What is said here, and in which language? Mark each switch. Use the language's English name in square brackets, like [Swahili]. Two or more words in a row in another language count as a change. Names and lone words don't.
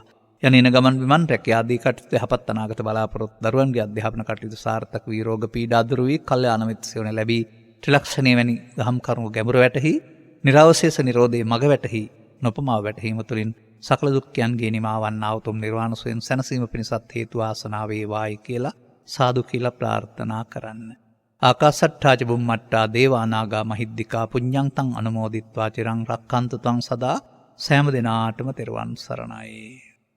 [Sinhala] යන ගමන් විමන් රැකියා ආදී කටයුතු යහපත් අනාගත බලාපොරොත්තු දරුවන්ගේ අධ්‍යාපන කටයුතු සාර්ථක වී රෝග පීඩා දුරු වී කල්යාණ මිත්‍ර සේවන ලැබී ත්‍රිලක්ෂණීය වැනි දහම් කරුණු ගැඹුර වැටහි නිරවශේෂ නිරෝධයේ මඟ වැටහි නොපමාව වැටහීම තුළින් සකල දුක්ඛයන්ගේ නිමාවන්නා උතුම් නිර්වාණ සුවයෙන් සැනසීම පිණිසත් හේතු ආසනාව වේවායි කියලා සාදු කියලා ප්‍රාර්ථනා කරන්න. [Pali] ආකාසට්ඨා ච බුම්මට්ටා දේවා නාග මහිද්దికා පුඤ්ඤන්තං අනුමෝදිත්වා චිරං රක්ඛන්තු ත්වං සදා [Sinhala] සෑම දිනාටම තෙරුවන් සරණයි.